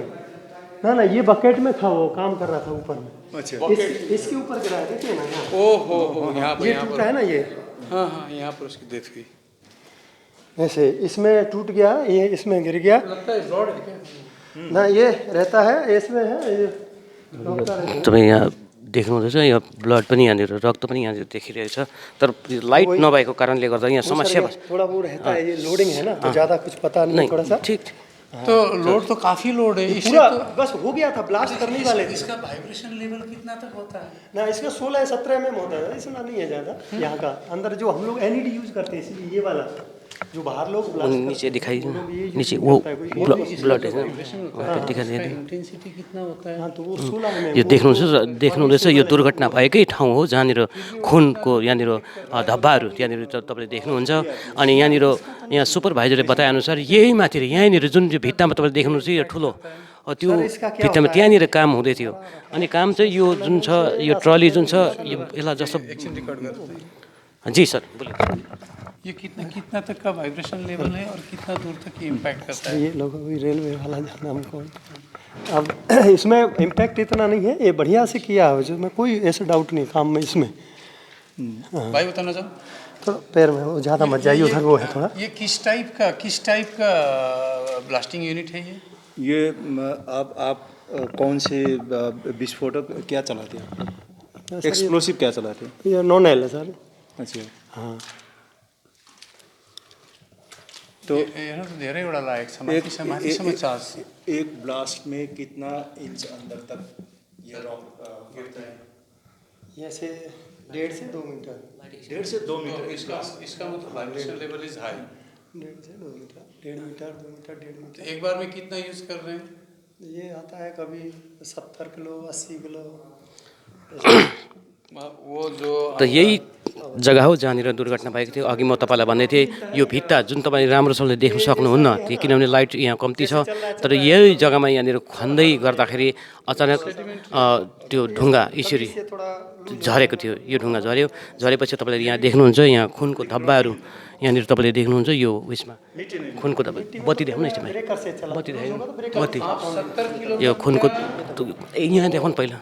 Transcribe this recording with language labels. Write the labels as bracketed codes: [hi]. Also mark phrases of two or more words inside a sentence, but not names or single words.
[hi] ना ये बकेट में था वो काम कर रहा था ऊपर में। अच्छा इसके ऊपर गिरा है देखिए ना यहाँ ओहो यहाँ पर ये टूटा है ना ये। हाँ यहाँ पर उसकी डेथ हुई। ऐसे इसमें टूट गया ये इसमें गिर गया लगता है रॉड है क्या? ना ये रहता है इसमें है ये [ne] तपाईँ यहाँ देख्नुहुँदैछ यहाँ ब्लड पनि यहाँनिर रक्त पनि यहाँनिर देखिरहेछ तर लाइट नभएको कारणले गर्दा यहाँ समस्या [hi] थोड़ा वो रहता है ये लोडिंग है ना तो ज़्यादा कुछ पता नहीं थोड़ा सा ठीक तो लोड तो काफी लोड है इससे पूरा तो बस हो गया था ब्लास्ट करने वाले थे। इसका [en] vibration level [hi] कितना तक होता है? ना इसका 16-17 mm होता है इतना नहीं है ज़्यादा यहाँ का अंदर जो हम लोग [en] LED use [hi] करते हैं इसलिए ये वाला जो बाहर लोग blast करते नीचे दिखाई हैं, लोग ये use नीचे नहीं वो करता है कोई। ब्लड है दिखाई इंटेंसिटी कितना होता है? हाँ तो वो 16 mm [ne] यो देख्नुहुँदैछ यो दुर्घटना भएकै ठाउँ हो जहाँनिर खुनको यहाँनिर धब्बाहरू त्यहाँनिर तपाईँले देख्नुहुन्छ अनि यहाँनिर यहाँ सुपरभाइजरले बताएअनुसार यही माथि यहीँनिर जुन चाहिँ भित्तामा तपाईँले देख्नुहुन्छ यो ठुलो त्यो भित्तामा त्यहाँनिर काम हुँदै थियो अनि काम चाहिँ यो जुन छ यो ट्रली जुन छ यो यसलाई जस्तो जी सर बोलिए [hi] ये कितना तक का [en] vibration level [hi] है और कितना दूर तक ये इम्पैक्ट करता है? ये लोग अभी रेलवे वाला जाना हमको अब इसमें इम्पैक्ट इतना नहीं है ये बढ़िया से किया है जिसमें कोई ऐसा डाउट नहीं काम में इसमें भाई बताना चाहो तो पैर में वो ज़्यादा मत जाइए उधर वो है थोड़ा ये किस टाइप का [en] blasting unit [hi] है ये आप कौन से विस्फोटक क्या चलाते हैं? एक्सप्लोसिव क्या चलाते हैं? ये नॉन एल है सर। अच्छा हाँ तो [ne] हेर्नु त धेरैवटा लागेको छ माथिसम्म चार्ज [hi] एक ब्लास्ट में कितना इंच अंदर तक ये रॉक गिरता है? ये से 1.5 से 2 मीटर 1.5 से 2 मीटर इसका मतलब [en] vibration level is high [hi] 1.5 से 2 मीटर 1.5 मीटर 2 मीटर 1.5 मीटर एक बार में कितना यूज कर रहे हैं? ये आता है कभी 70 किलो 80 किलो वो जो [ne] त यही जग्गा हो जहाँनिर दुर्घटना भएको थियो अघि म तपाईँलाई भन्दै थिएँ यो भित्ता जुन तपाईँ राम्रोसँगले देख्न सक्नुहुन्न त्यो किनभने लाइट यहाँ कम्ती छ तर यही जग्गामा यहाँनिर खन्दै गर्दाखेरि अचानक त्यो ढुङ्गा यसरी झरेको थियो यो ढुङ्गा झरेपछि तपाईँले यहाँ देख्नुहुन्छ यहाँ खुनको धब्बाहरू यहाँनिर तपाईँले देख्नुहुन्छ यो उयसमा खुनको धब्बा बत्ती देखाउनु न यसमा बत्ती देखाउनु बत्ती यो खुनको यहाँ देखाउनु पहिला